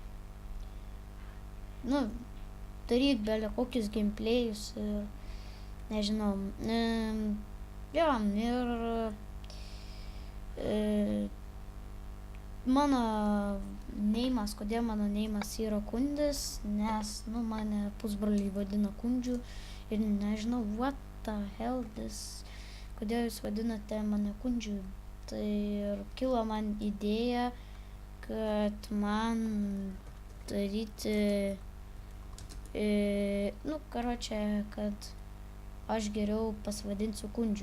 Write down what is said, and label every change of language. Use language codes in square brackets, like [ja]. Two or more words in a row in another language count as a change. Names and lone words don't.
[lt] daryt bele kokius gameplayus ir nežinau, mano neimas, kodėl mano neimas yra Kundis, nes, mane pusbroliai vadina Kundžiu ir nežinau, [en] what the hell this, [lt] kodėl jūs vadinate mane Kundžiu. Tai ir kilo man idėja, kad man daryti, kad aš geriau pasivadinsiu Kundžiu.